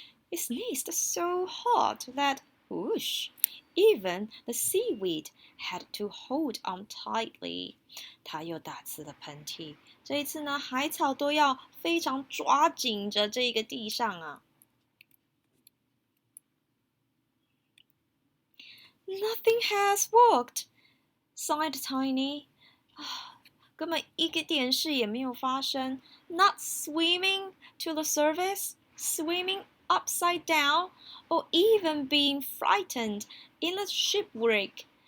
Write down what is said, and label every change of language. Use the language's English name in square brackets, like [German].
[English] It sneezed so hard that, whoosh, even the seaweed had to hold on tightly. [Chinese] 他又打次了喷嚏，这一次呢，海草都要非常抓紧着这个地上啊。 [English] Nothing has worked, sighed Tiny. [Chinese] 根本一个点事也没有发生。 [English] Not swimming to the surface, swimming upside down, or even being frightened in a shipwreck.